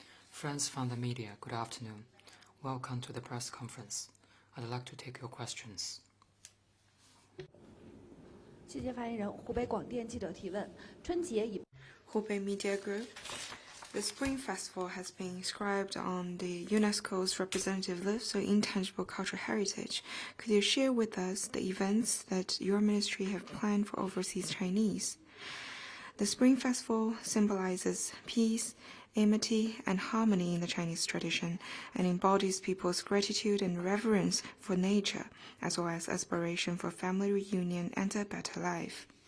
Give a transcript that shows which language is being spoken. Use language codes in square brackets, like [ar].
[en] Friends from the media, good afternoon. Welcome to the press conference. I'd like to take your questions. [zh] 谢谢发言人。湖北广电记者提问：春节已。 [en] Hubei Media Group. The Spring Festival has been inscribed on the UNESCO's representative list of intangible cultural heritage. Could you share with us the events that your ministry have planned for overseas Chinese? The Spring Festival symbolizes peace, amity, and harmony in the Chinese tradition, and embodies people's gratitude and reverence for nature, as well as aspiration for family reunion and a better life.